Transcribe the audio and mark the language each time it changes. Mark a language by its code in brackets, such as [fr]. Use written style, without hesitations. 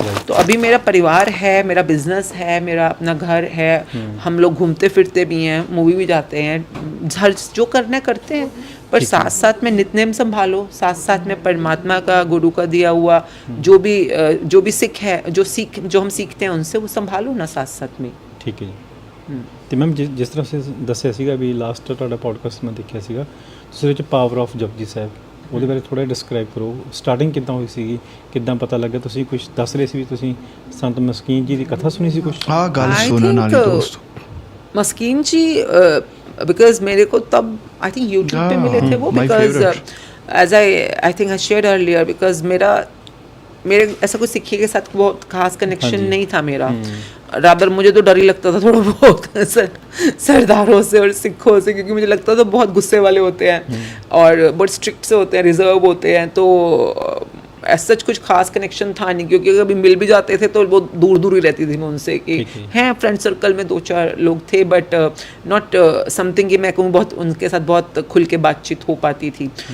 [hi] तो अभी मेरा परिवार है, मेरा बिजनेस है, मेरा अपना घर है, हम लोग घूमते फिरते भी हैं, मूवी भी जाते हैं, हर जो करना है करते हैं, पर साथ साथ में नित्यनेम संभालो, साथ साथ में परमात्मा का, गुरु का दिया हुआ जो भी जो हम सीखते हैं उनसे वो संभालो ना साथ साथ में। ठीक है जी। [pa] ਤੇ ਮੈਮ ਜਿਸ ਤਰ੍ਹਾਂ ਤੁਸੀਂ ਦੱਸਿਆ ਸੀਗਾ ਵੀ ਲਾਸਟ ਤੁਹਾਡਾ ਪੋਡਕਾਸਟ ਮੈਂ ਦੇਖਿਆ ਸੀਗਾ, ਤੁਸੀਂ ਵਿੱਚ ਪਾਵਰ ਆਫ ਜਪਜੀ ਸਾਹਿਬ, ਉਹਦੇ ਬਾਰੇ ਥੋੜਾ ਡਿਸਕ੍ਰਾਈਬ ਕਰੋ। ਸਟਾਰਟਿੰਗ ਕਿੱਦਾਂ ਹੋਈ ਸੀਗੀ, ਕਿੱਦਾਂ ਪਤਾ ਲੱਗਾ? ਤੁਸੀਂ ਕੁਝ ਦੱਸ ਰਹੇ ਸੀ ਵੀ ਤੁਸੀਂ ਸੰਤ ਮਸਕੀਨ ਜੀ ਦੀ ਕਥਾ ਸੁਣੀ ਸੀ ਕੁਝ? ਆਹ ਗੱਲ ਸੁਣਨ ਵਾਲੀ ਦੋਸਤ [hi] मस्कीन जी, बिकॉज मेरे को तब आई थिंक यूट्यूब पे मिले थे वो, [en] because as I think I shared earlier, [hi] because मेरे ऐसा कोई सिक्खी के साथ बहुत खास कनेक्शन नहीं था मेरा। रादर मुझे तो डर ही लगता था थोड़ा बहुत सरदारों से और सिखों से, क्योंकि मुझे लगता था बहुत गुस्से वाले होते हैं और बहुत स्ट्रिक्ट से होते हैं, रिजर्व होते हैं, तो ऐसा कुछ खास कनेक्शन था नहीं, क्योंकि कभी मिल भी जाते थे तो वो दूर दूर ही रहती थी मैं उनसे, कि हैं फ्रेंड सर्कल में 2-4 लोग थे, [en] but not something [hi] कि मैं कहूँ बहुत उनके साथ बहुत खुल के बातचीत हो पाती थी।